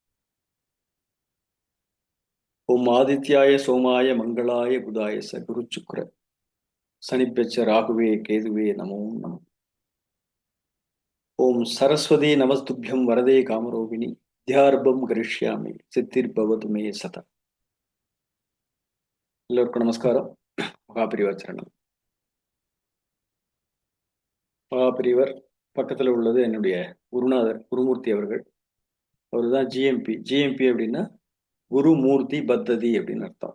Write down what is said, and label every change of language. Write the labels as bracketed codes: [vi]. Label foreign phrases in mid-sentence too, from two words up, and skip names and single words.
[sa] ओम आदित्याय सोमाय मंगलाय बुधाय स गुरुशुक्र शनिभ्यश्च राहुवे केतुवे नमो नमः। ओम सरस्वती नमस्तुभ्यं वरदे कामरूपिणि विद्यारंभं करिष्यामि सिद्धिर्भवतु मे सदा। [ta] எல்லோருக்கும் நமஸ்காரம். மகாபிரிவாச்சரணம். மகாபிரிவர் பக்கத்தில் உள்ளது என்னுடைய குருநாதர் குருமூர்த்தி அவர்கள். அவர் தான் ஜிஎம்பி. ஜிஎம்பி அப்படின்னா குருமூர்த்தி பத்ததி அப்படின்னு அர்த்தம்.